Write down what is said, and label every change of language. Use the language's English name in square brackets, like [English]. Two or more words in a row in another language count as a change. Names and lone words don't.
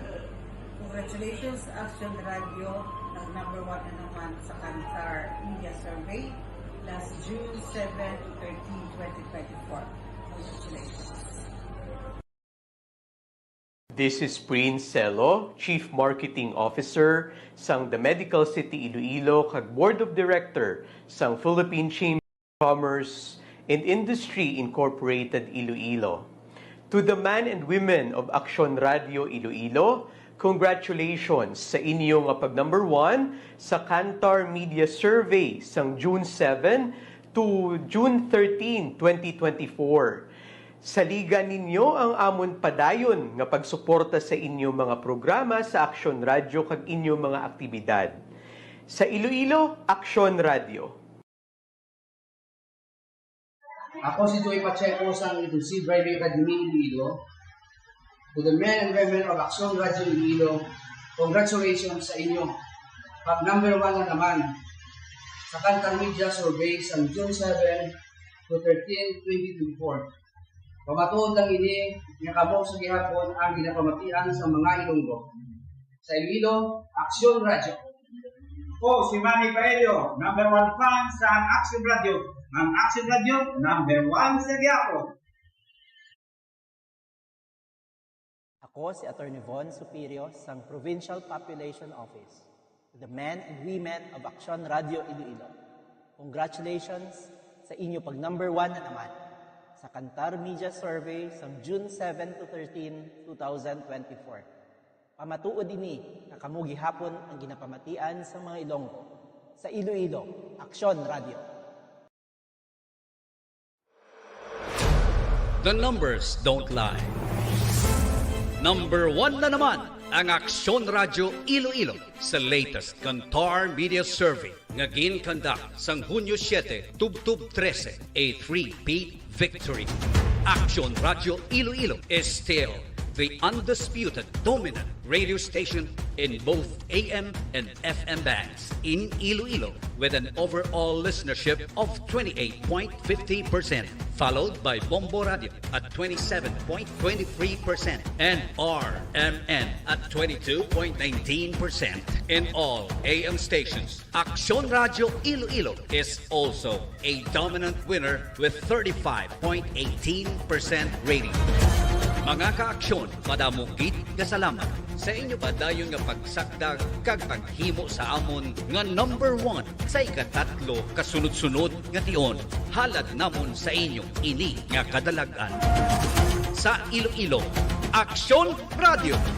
[English] Congratulations, Action Radio, number 1 [Hiligaynon] na naman sa [English] Kantar Media Survey last June 7 to 13, 2024. Congratulations. This is Prince Celo, Chief Marketing Officer sang The Medical City Iloilo kag Board of Director sang Philippine Chamber of Commerce and Industry Incorporated Iloilo. To the men and women of Action Radio Iloilo, congratulations [Hiligaynon] sa inyong pag [English] number 1 sa Kantar Media Survey sang June 7 to June 13, 2024. [Hiligaynon] Saliga ninyo ang amon padayon nga pagsuporta sa inyong mga programa sa Action Radio kag inyong mga aktibidad. Sa Iloilo, Action Radio. Ako si Joey Pacheco sa Abusive Radio Academy Iloilo. [English] To the men and women of AKSYON Radio Iloilo, congratulations [Hiligaynon] sa inyo. Pag number 1 na naman sa Kantar Media Survey sa June 7 to 13, 2024. Pamatuod lang ini nga kamo sa gihapon ang ginapamatian sa mga Ilonggo. Sa Iloilo, Aksyon Radio. Po, si Manny Paello, number 1 fan sa Action Radio. Ang Action Radio, number 1 sa gihapon. Ako si Attorney Von Superior sang Provincial Population Office. [English] To the men and women of Action Radio Iloilo. [Hiligaynon] Congratulations sa inyo pag number 1 na naman sa Kantar Media Survey sa June 7 to 13, 2024. Pamatuod ini na kamo gihapon ang ginapamatian sa mga Ilonggo. Sa Iloilo, Aksyon Radio. [English] The numbers don't lie. [Hiligaynon] Number 1 na naman ang Aksyon Radio Iloilo sa latest Kantar Media Survey nga ginkandak sang Hunyo 7, Tubtub 13, [English] a 3-peat victory. Aksyon Radio Iloilo is still the undisputed dominant radio station in both AM and FM bands in Iloilo with an overall listenership of 28.50%, followed by Bombo Radio at 27.23% and RMN at 22.19%. In all AM stations, Aksyon Radio Iloilo is also a dominant winner with 35.18% rating. [Hiligaynon] Mga ka-aksyon, madamugit nga salamat sa inyo ba dayon nga pagsakdag kag paghimo sa amon nga number 1 sa ikatatlo kasunod-sunod nga tion. Halad namon sa inyo ini nga kadalagan. Sa Iloilo, Aksyon Radio.